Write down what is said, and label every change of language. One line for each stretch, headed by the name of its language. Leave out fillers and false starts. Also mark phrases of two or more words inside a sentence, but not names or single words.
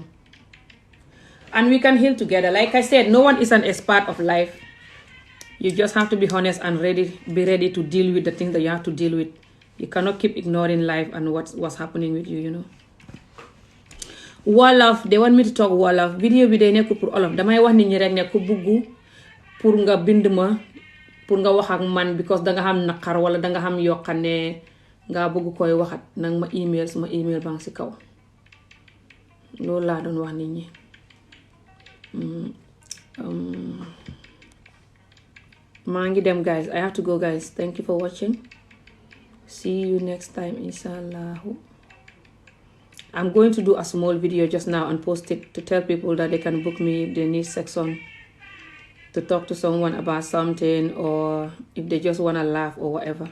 English: And we can heal together. Like I said, no one is an expert of life. You just have to be honest and be ready to deal with the things that you have to deal with. You cannot keep ignoring life and what's happening with you, you know. Wolof, they want me to talk Wolof.
Wolof: Video bi day nekk pour Olof. Damay wax nit ñi rek ne ku buggu pour nga bind ma pour nga wax ak man because danga xam naqar wala danga xam yokkane nga bëgg koy waxat nang ma email sama email bang ci kaw. Loolu laa doon wax nit ñi. Maa ngi dem
English: guys. I have to go guys. Thank you for watching. See you next time inshallah. I'm going to do a small video just now and post it to tell people that they can book me if they need section to talk to someone about something or if they just want to laugh or whatever.